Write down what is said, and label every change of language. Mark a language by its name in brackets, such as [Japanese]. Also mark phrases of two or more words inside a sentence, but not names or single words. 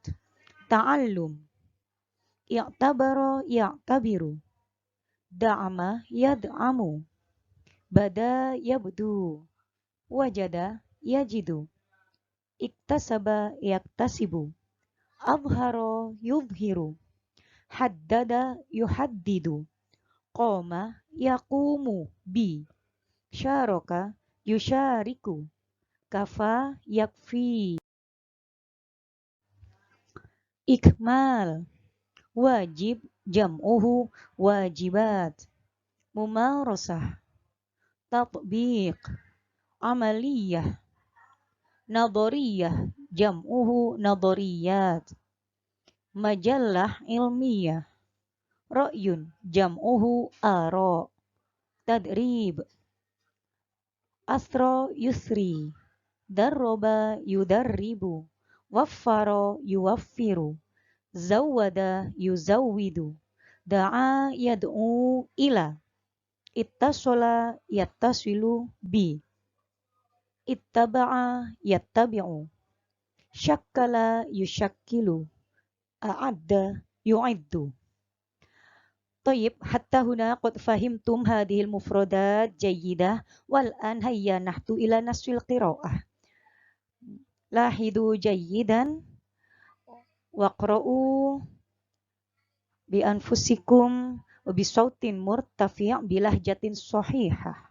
[Arabic] تعلّم، اعتبر يعتبر، دعم يدعم، بدا يبدو، وجد يجد، اكتسب يكتسب، أظهر يظهر، حدّد يحدّد, قام يقوم بـ، شارك يشارك، كفى يكفي. Ikmal, واجب، جمعه واجبات، ممارسة، تطبيق، عملية، نظرية، جمعه نظريات، مجلة علمية، رأي، جمعه آراء، تدريب, أسرى يسري، درّب يدرّب، وفّر يوفّر، زوّد يزوّد, دعا يدعو إلى, اتصل يتصل بـ، اتبع يتبع، شكّل يشكّل، أعدّ يعدّ. طيب حتى هنا قد فهمتم هذه المفردات جيدة والآن هيا نحن إلى نصف القراءة لاحظوا جيدا واقرأوا بأنفسكم وبصوت مرتفع بلهجة صحيحة.